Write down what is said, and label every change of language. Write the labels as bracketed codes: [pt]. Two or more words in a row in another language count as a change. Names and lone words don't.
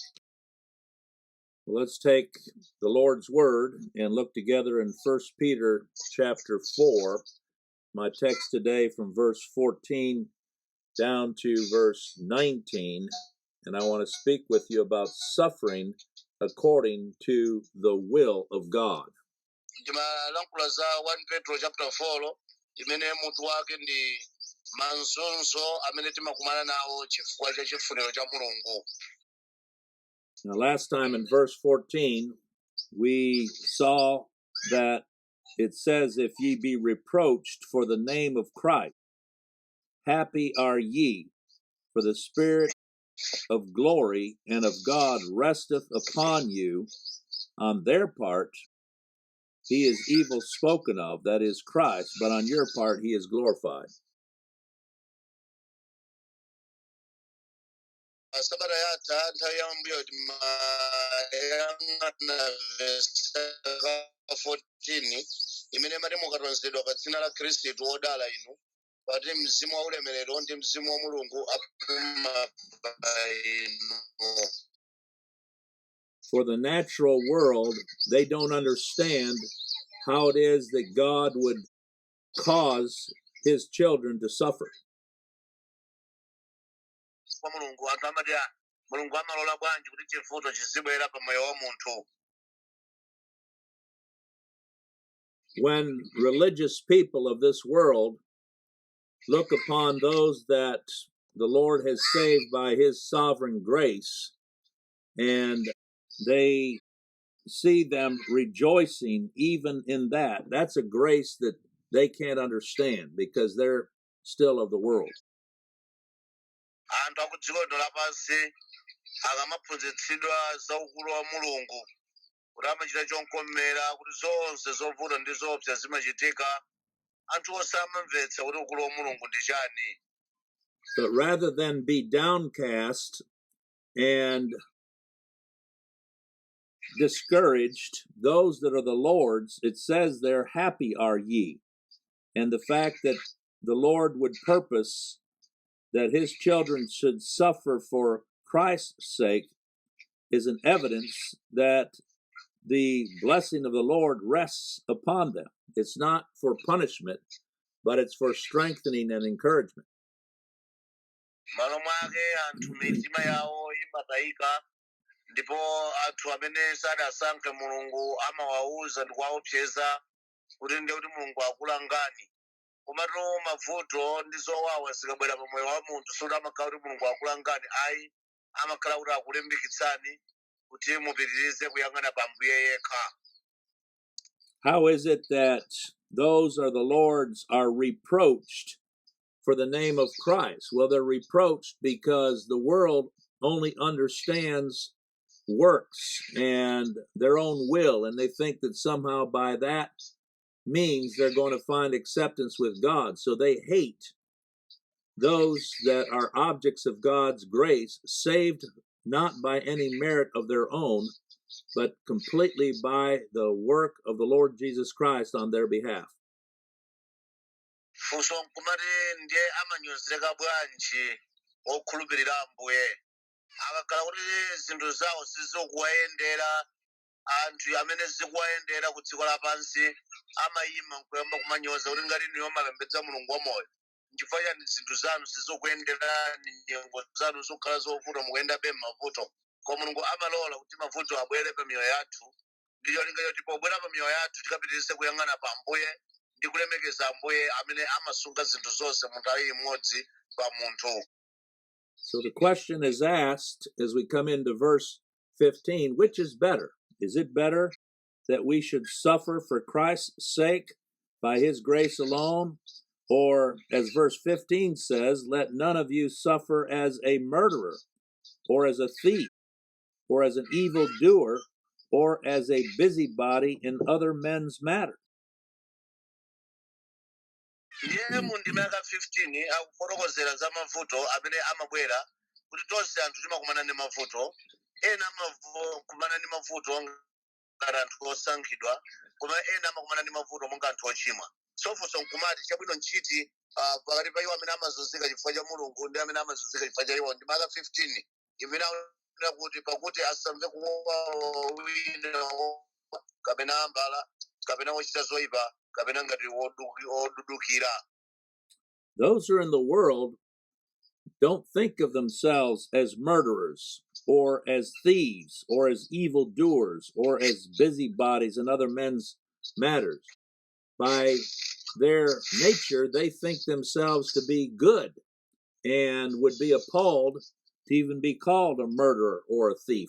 [en] Let's take the Lord's Word and look together in 1 Peter chapter 4. My text today from verse 14 down to verse 19. And I want to speak with you about suffering according to the will of God. [ny] Ndimalankhula za 1 Petro chapter 4 imene mutu wake ndi mazunzo amene timakumana nawo chifukwa cha chifuniro cha Mulungu. [en] Now, last time in verse 14, we saw that it says, if ye be reproached for the name of Christ, happy are ye, for the Spirit of glory and of God resteth upon you. On their part, he is evil spoken of, that is Christ, but on your part, he is glorified. [ny] Sabata yatha nthawi yambuyo timayang'ana verse 14 imene mati mukatonzedwa pa dzina la Khristu wodala inu pati mzimu wa ulemerero ndi mzimu wa Mulungu apuma pa inu. [en] For the natural world, they don't understand how it is that God would cause his children to suffer. [ny] Kwa Mulungu anthu amati Mulungu amalola bwanji kuti chivuto chizibwera pa moyo wa munthu. [en] When religious people of this world look upon those that the Lord has saved by his sovereign grace, and they see them rejoicing even in that, that's a grace that they can't understand because they're still of the world. [ny] Anthu akudziko lapansi akamaphunzitsidwa za ukulu wa Mulungu kuti amachita chonkomera kuti zonse zovuta ndi zoopsa zimachitika, anthu osamamvetsa kuti ukulu wa Mulungu ndi chani. [en] But rather than be downcast and discouraged, those that are the Lord's, it says there, happy are ye. And the fact that the Lord would purpose that his children should suffer for Christ's sake is an evidence that the blessing of the Lord rests upon them. It's not for punishment, but it's for strengthening and encouragement. [ny] malo mwake anthu mitima yawo imatayika, ndipo anthu amene sadasankhe Mulungu amawawuza ndi kuwaopseza kuti ndiye kuti Mulungu akulangani. Komatu mavuto ndi zowawa zikabwera pa moyo wa munthu suti amakhala kuti Mulungu akulangani, ayi amakhala kuti akulimbikitsani kuti mupitirize kuyang'ana pa Ambuye yekha. [en] How is it that those are the Lord's are reproached for the name of Christ? Well, they're reproached because the world only understands works and their own will, and they think that somehow by that means they're going to find acceptance with God. So they hate those that are objects of God's grace, saved not by any merit of their own, but completely by the work of the Lord Jesus Christ on their behalf. [ny] Funso nkumati ndiye amanyozeka bwanji okhulupirira Ambuye. Akakhala kuti zinthu zawo sizikuwayendera, anthu amene zikuwayendera ku dziko lapansi amayima nkuyamba kumanyoza kuti ngati niyo mapembedza Mulungu wamoyo. N'chifukwa chani zinthu zanu sizikuyenderani, nyengo zanu zikukhala zovuta mukuyendabe m'mavuto. Koma Mulungu amalola kuti mavuto abwere pa miyoyo yathu, ndi cholinga choti pobwera pa miyoyo yathu tikapitirize kuyang'ana pa Ambuye ndi kulemekeza Ambuye amene amasunga zinthu zonse mu nthawi imodzi pa munthu. [en] So the question is asked as we come into verse 15, which is better? Is it better that we should suffer for Christ's sake by his grace alone? Or, as verse 15 says, let none of you suffer as a murderer, or as a thief, or as an evildoer, or as a busybody in other men's matters. [ny] Ndiye mu ndima yaka 15 akufotokozera za mavuto amene amabwera kuti tonse anthu timakumana ndi mavuto. Ena amakumana ndi mavuto ngati anthu osankhidwa, koma ena amakumana ndi mavuto monga anthu ochimwa. Sofunso nkumati chabwino nchiti pakati pa iwo amene amazunzika chifukwa cha Mulungu ndi amene amazunzika chifukwa cha iwo. Ndima yaka 15 imene akunena kuti pakuti asamve kuwawa wina kapena ambala kapena wochita zoyipa kapena ngati wodudukira. [en] Those who are in the world don't think of themselves as murderers, or as thieves, or as evildoers, or as busybodies in other men's matters. By their nature, they think themselves to be good and would be appalled to even be called a murderer or a thief.